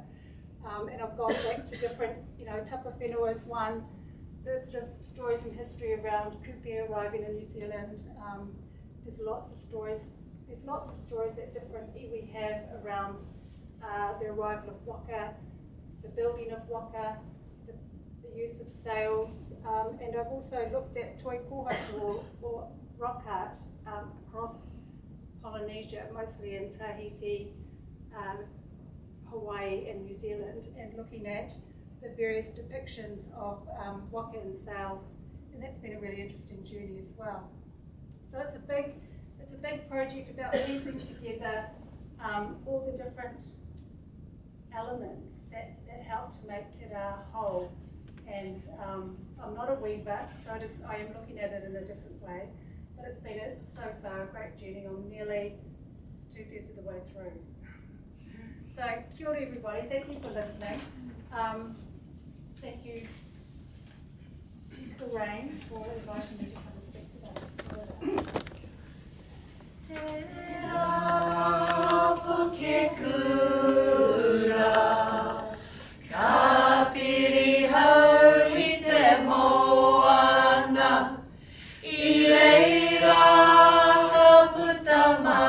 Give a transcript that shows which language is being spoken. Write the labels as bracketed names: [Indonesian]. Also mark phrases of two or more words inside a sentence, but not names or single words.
[English] And I've gone back to different, Tapa Whenua is one, the sort of stories and history around kupe arriving in New Zealand. There's lots of stories that different iwi have around the arrival of waka, the building of waka, the use of sails, and I've also looked at [Māori] toi kohatu [English] or rock art across Polynesia, mostly in Tahiti, Hawaii and New Zealand, and looking at the various depictions of waka and sails, and that's been a really interesting journey as well. So it's a big project about piecing together all the different elements that help to make te rā whole. And I'm not a weaver, so I am looking at it in a different way, but it's been so far a great journey. I'm nearly 2/3 of the way through. So [Māori] kia ora [English] everybody, thank you for listening. Thank you, Lorraine, for inviting me to come and speak today. [Māori] Te rā puke kura, ka piri hau I te moana, I reira ka puta